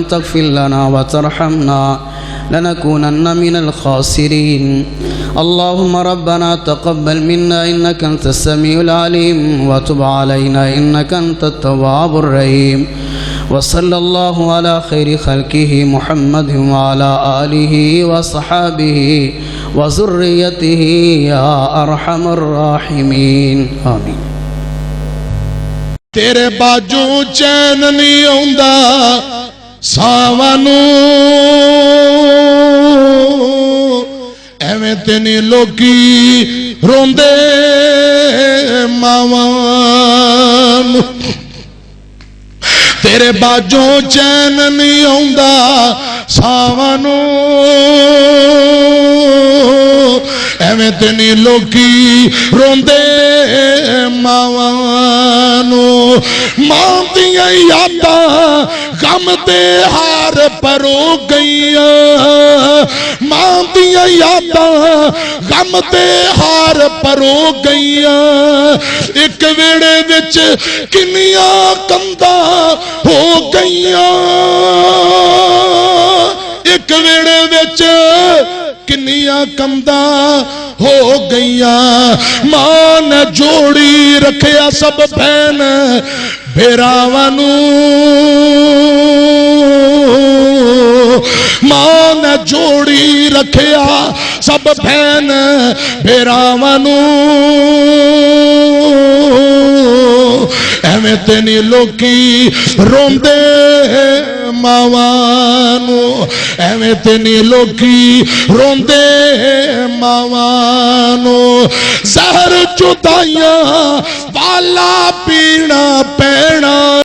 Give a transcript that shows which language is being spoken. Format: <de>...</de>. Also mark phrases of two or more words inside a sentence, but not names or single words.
<ar>تغفر لنا وترحمنا لنكونن من الخاسرين اللهم ربنا تقبل منا إنك أنت السميع العليم وتب علينا إنك أنت التواب الرحيم وصلى الله على خير خلقه محمد وعلى آله وصحابه وذريته يا أرحم الراحمين آمين</ar> <pa>تیرے باجو چین نہیں آوندا ساواں نوں ایویں تے نہیں لوکی روندے ماواں نوں تیرے باجو چین نہیں آوندا ساواں نوں ایویں تے نہیں لوکی روندے ماواں نوں ماں دیاں یاداں غم دے ہار پرو گئیاں ماں دیاں یاداں غم دے ہار پرو گئیاں ایک ویڑے وچ کنیاں کنداں ہو گئیاں ایک ویڑے وچ کنیاں کنداں ہو گئیاں ماں نے جوڑی رکھیا سب بہن بھیراواں نوں ماں نے جوڑی رکھیا سب بہن بھیراواں نوں ایویں تے نہیں لوکی روندے ماواں نوں ایویں تے نہیں لوکی روندے ماواں نوں زہر جدائیاں والا پینا پینا</pa>